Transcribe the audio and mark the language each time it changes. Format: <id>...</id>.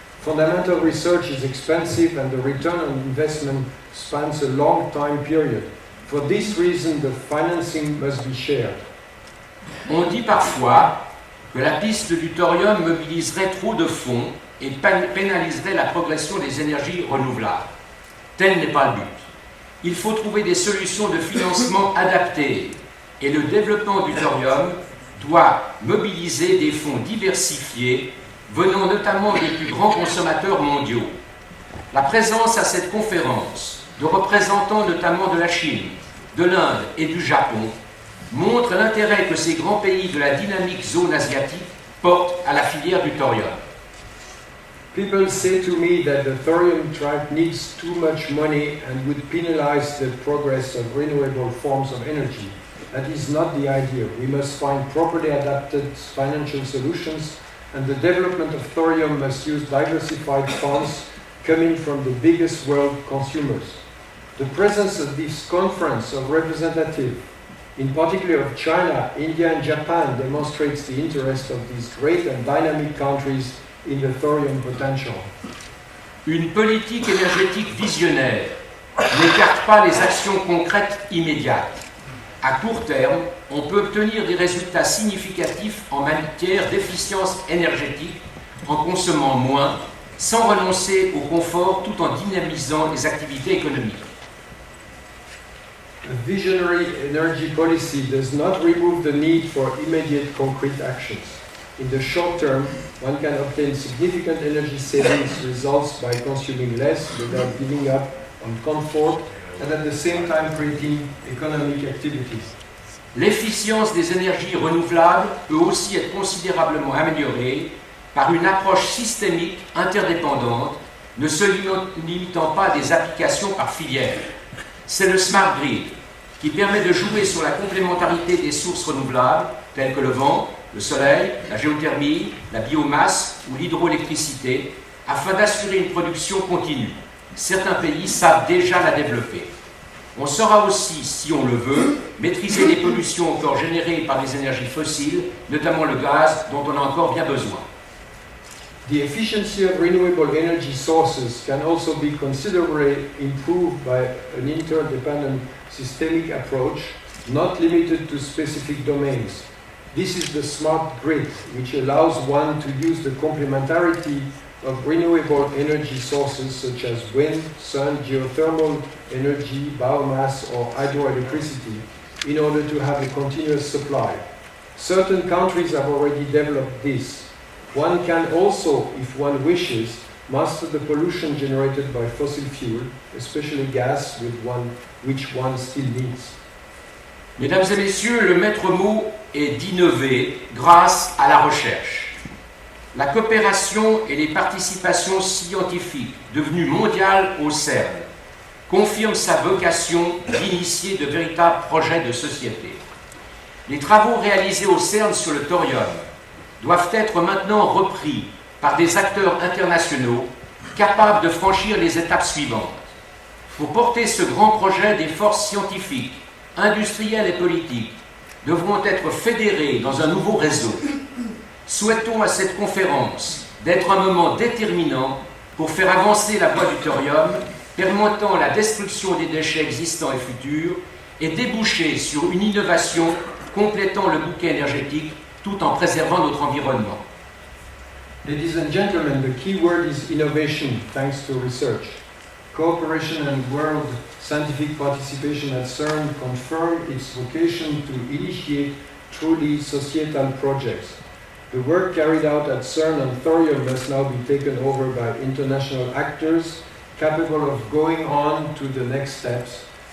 <en>Fundamental research is expensive and the return on investment spans a long time period. For this reason, the financing must be shared.</en> <fr>On dit parfois que la piste du thorium mobiliserait trop de fonds et pénaliserait la progression des énergies renouvelables. Tel n'est pas le but. Il faut trouver des solutions de financement adaptées et le développement du thorium doit mobiliser des fonds diversifiés venant notamment des plus grands consommateurs mondiaux. La présence à cette conférence de représentants notamment de la Chine, de l'Inde et du Japon montre l'intérêt que ces grands pays de la dynamique zone asiatique portent à la filière du thorium.</fr> <en>People say to me that the thorium trap needs too much money and would penalize the progress of renewable forms of energy. That is not the idea. We must find properly adapted financial solutions, and the development of thorium must use diversified funds coming from the biggest world consumers. The presence at this conference of representatives, in particular of China, India and Japan, demonstrates the interest of these great and dynamic countries in the thorium potential.</en> <fr>Une politique énergétique visionnaire n'écarte pas les actions concrètes immédiates. À court terme, on peut obtenir des résultats significatifs en matière d'efficience énergétique en consommant moins, sans renoncer au confort tout en dynamisant les activités économiques.</fr> <en>A visionary energy policy does not remove the need for immediate concrete actions. In the short term, one can obtain significant energy savings results by consuming less without giving up on comfort and at the same time creating economic activities.</en> <fr>L'efficience des énergies renouvelables peut aussi être considérablement améliorée par une approche systémique interdépendante, ne se limitant pas à des applications par filière. C'est le Smart Grid qui permet de jouer sur la complémentarité des sources renouvelables telles que le vent, le soleil, la géothermie, la biomasse ou l'hydroélectricité afin d'assurer une production continue. Certains pays savent déjà la développer. On saura aussi, si on le veut, maîtriser les pollutions encore générées par les énergies fossiles, notamment le gaz dont on a encore bien besoin.</fr> <en>The efficiency of renewable energy sources can also be considerably improved by an interdependent systemic approach, not limited to specific domains. This is the smart grid, which allows one to use the complementarity of renewable energy sources such as wind, sun, geothermal energy, biomass, or hydroelectricity in order to have a continuous supply. Certain countries have already developed this. One can also, if one wishes, most of the pollution generated by fossil fuel, especially gas, which one still needs.</en> <fr>Mesdames et messieurs, le maître mot est d'innover grâce à la recherche. La coopération et les participations scientifiques devenues mondiales au CERN confirment sa vocation d'initier de véritables projets de société. Les travaux réalisés au CERN sur le thorium doivent être maintenant repris par des acteurs internationaux capables de franchir les étapes suivantes. Pour porter ce grand projet, des forces scientifiques, industrielles et politiques devront être fédérées dans un nouveau réseau. Souhaitons à cette conférence d'être un moment déterminant pour faire avancer la voie du thorium, permettant la destruction des déchets existants et futurs et déboucher sur une innovation complétant le bouquet énergétique tout en préservant notre environnement.</fr> <en>Ladies and gentlemen, the key word is innovation, thanks to research. Cooperation and world scientific participation at CERN confirm its vocation to initiate truly societal projects. The work carried out at CERN on thorium must now be taken over by international actors capable of going on to the next steps.</en>